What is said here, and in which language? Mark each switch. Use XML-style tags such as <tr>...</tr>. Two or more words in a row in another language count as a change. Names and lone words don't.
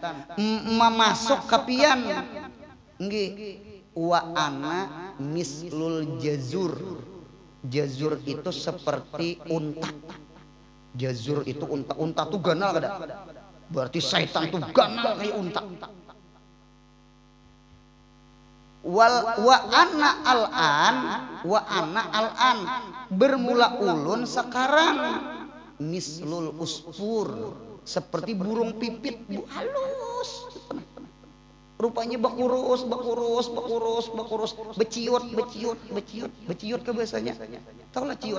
<bjn>Masuk ke pian.</bjn> <ar>Nggih, وأنا مثل الجزور.</ar> <bjn>Jazur itu seperti unta. Jazur itu unta. Unta tuh ganal kada? Berarti syaitan tuh ganal kayak unta.</bjn> <ar>وأنا الآن</ar> <bjn>bermula ulun sekarang</bjn> <ar>مثل العصفور</ar> <bjn>seperti burung pipit bu halus. Rupanya bakurus, beciut ke bahasanya. Tahu lah ciut.</bjn>